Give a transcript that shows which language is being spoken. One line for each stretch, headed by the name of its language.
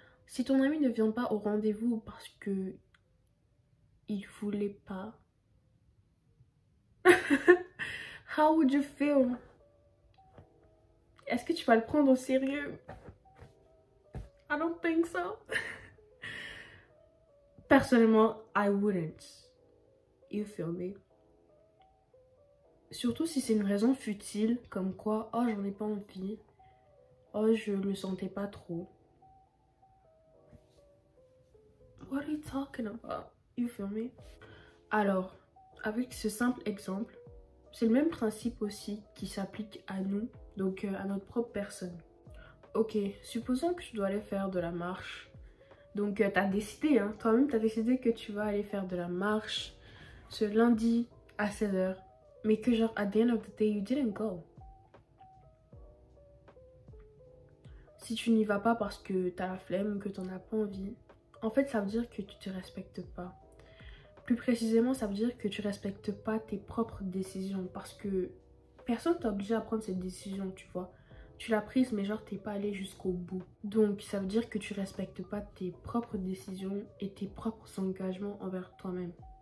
French: Si ton ami ne vient pas au rendez-vous parce que il voulait pas...
English: How would you feel?
French: Est-ce que tu vas le prendre au sérieux?
English: I don't think so. Personnellement, I wouldn't. You feel me?
French: Surtout si c'est une raison futile, comme quoi, oh j'en ai pas envie, oh je le sentais pas trop.
English: What are you talking about? You feel me?
French: Alors, avec ce simple exemple, c'est le même principe aussi qui s'applique à nous, donc à notre propre personne. Ok, supposons que tu dois aller faire de la marche. Donc t'as décidé, hein, toi-même t'as décidé que tu vas aller faire de la marche ce lundi à 16 h. Mais que genre,
English: at the end of the day, you didn't go.
French: Si tu n'y vas pas parce que t'as la flemme ou que t'en as pas envie, en fait ça veut dire que tu te respectes pas. Plus précisément, ça veut dire que tu respectes pas tes propres décisions parce que personne t'a obligé à prendre cette décision, tu vois. Tu l'as prise mais genre t'es pas allé jusqu'au bout. Donc ça veut dire que tu respectes pas tes propres décisions et tes propres engagements envers toi-même.